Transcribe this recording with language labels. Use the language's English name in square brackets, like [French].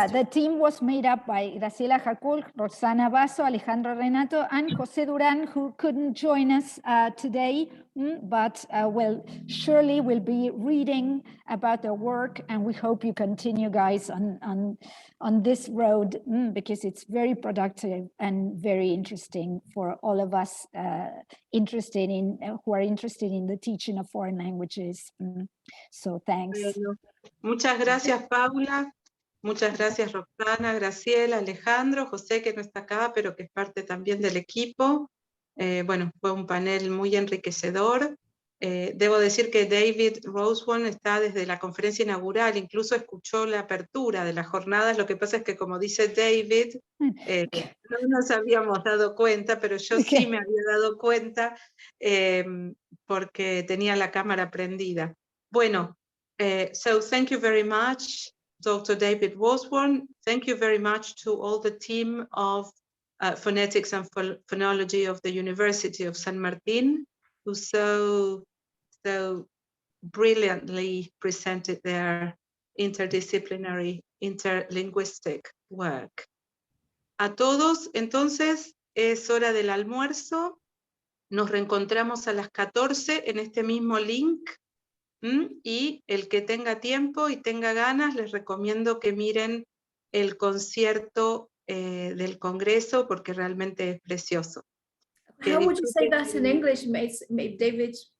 [English] team was made up by Graciela, Jakulj, Roxana, Basso, Alejandro, Renato, and José Durán, who couldn't join us today, but surely will be reading about their work, and we hope you continue, guys, on this road, because it's very productive and very interesting for all of us who are interested in the teaching of foreign languages. So thanks. [Spanish] Bueno, muchas gracias, Paula. Muchas gracias, Roxana, Graciela, Alejandro, José, que no está acá, pero que es parte también del equipo. Bueno, fue un panel muy enriquecedor. Debo decir que David Rosewan está desde la conferencia inaugural, incluso escuchó la apertura de las jornadas. Lo que pasa es que, como dice David, no nos habíamos dado cuenta, pero yo sí me había dado cuenta porque tenía la cámara prendida. Bueno, [English] so thank you very much, Dr. David Rosewan. Thank you very much to all the team of Phonetics and Phonology of the University of San Martin, who so brilliantly presented their interdisciplinary, interlinguistic work. [Spanish] A todos, entonces, es hora del almuerzo. Nos reencontramos a las 14 en este mismo link. Y el que tenga tiempo y tenga ganas, les recomiendo que miren el concierto del Congreso, porque realmente es precioso. [English] How would you say that in English, David?